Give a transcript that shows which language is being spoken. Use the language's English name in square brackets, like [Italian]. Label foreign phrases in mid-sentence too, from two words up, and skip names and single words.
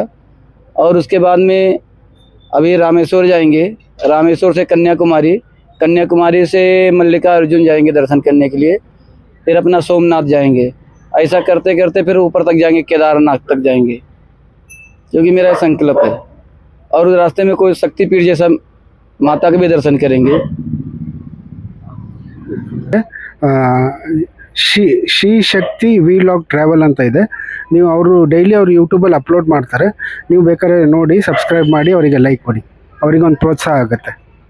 [Hindi] और उसके बाद में अभी रामेश्वर जाएंगे, रामेश्वर से कन्याकुमारी, कन्याकुमारी से मल्लिकार्जुन जाएंगे दर्शन करने के लिए, फिर अपना सोमनाथ जाएंगे। ऐसा करते करते फिर ऊपर तक जाएंगे, केदारनाथ तक जाएंगे, जो कि मेरा संकल्प है। और रास्ते में कोई शक्तिपीठ जैसा माता के भी दर्शन करेंगे। [Kannada] ಶ್ರೀ ಶಕ್ತಿ ವ್ಲಾಗ್ ಟ್ರಾವೆಲ್ ಅಂತ ಇದೆ. ನೀವು ಅವರು ಡೈಲಿ ಅವರು ಯೂಟ್ಯೂಬಲ್ಲಿ ಅಪ್ಲೋಡ್ ಮಾಡ್ತಾರೆ. ನೀವು ಬೇಕಾದ್ರೆ ನೋಡಿ ಸಬ್ಸ್ಕ್ರೈಬ್ ಮಾಡಿ, ಅವರಿಗೆ ಲೈಕ್ ಕೊಡಿ, ಅವರಿಗೊಂದು ಪ್ರೋತ್ಸಾಹ ಆಗುತ್ತೆ.